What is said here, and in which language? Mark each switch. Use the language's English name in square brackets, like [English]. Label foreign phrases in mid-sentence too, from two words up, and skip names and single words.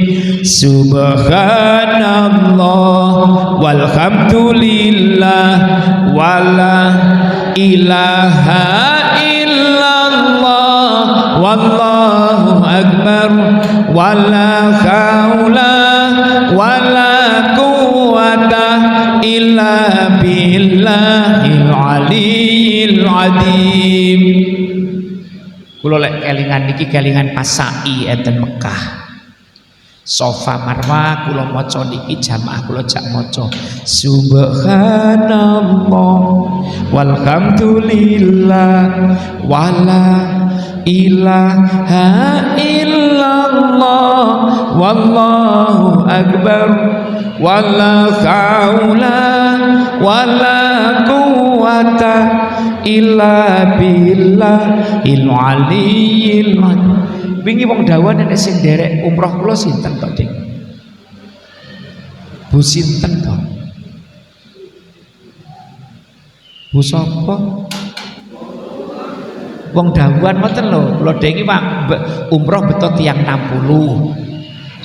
[Arabic] سبحان الله والحمد لله ولا إله إلا الله والله أكبر ولا حول ولا قوة إلا بالله العلي العظيم. [Javanese] Kula lek kelingan niki kelingan pas sa'i enten Mekah. [Arabic] Sofa Marwa [Javanese] kula maca niki jamaah kula jak maca [Arabic] سبحان الله والحمد لله ولا إله إلا الله والله أكبر ولا حول ولا قوة إلا بالله العلي العظيم. [Javanese] Wingi wong dawan nek sing nderek umroh kula sinten to, Dik? Bu sinten to? Bu sapa? Wong dawan ngoten lho, kula dhewe iki Pak umroh beto tiyang 60.